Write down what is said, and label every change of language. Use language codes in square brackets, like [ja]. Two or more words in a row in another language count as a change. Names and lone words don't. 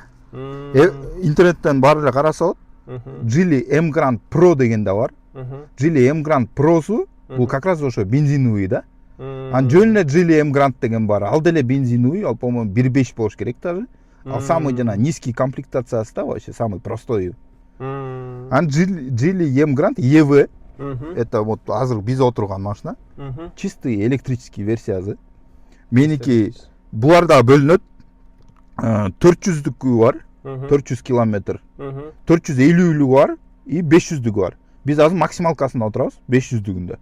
[ky] Интернеттен баары эле караса болот. Geely M Grand Pro деген да бар. Geely M Grand Pro'су бул [ru] как раз [ky] ошо бензиновый да. Жөн эле Geely M Grand деген бар. Ал деле бензиновый, ал по-моему 1.5 болуш керек даже. Ал самый жана низкий комплектациясы да, [ru] вообще самый простой. [ky] Geely M Grand EV, [ru] это вот [ky] азыр биз отурган машина, [ru] чистый электрический [ky] версиясы. Меники буларда бөлүнөт. 400дүкү бар, 400 километр, 450 бар и 500дүкү бар. Биз азыр максималкасында отурабыз, 500дүкүндө.